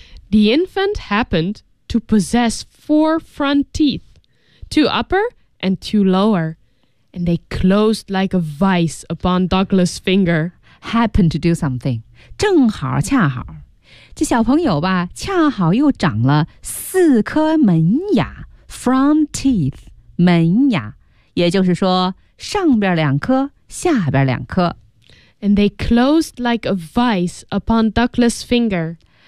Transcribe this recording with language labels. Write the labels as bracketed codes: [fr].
[en] The infant happened to possess 4 front teeth, 2 upper and 2 lower. And they closed like a vice upon Douglas' finger. Happened to do something. [zh] 正好恰好。这小朋友吧，恰好又长了四颗门牙。 [en] Front teeth, [zh] 门牙。也就是说，上边两颗，下边两颗。 [en] And they closed like a vice upon Douglas' finger.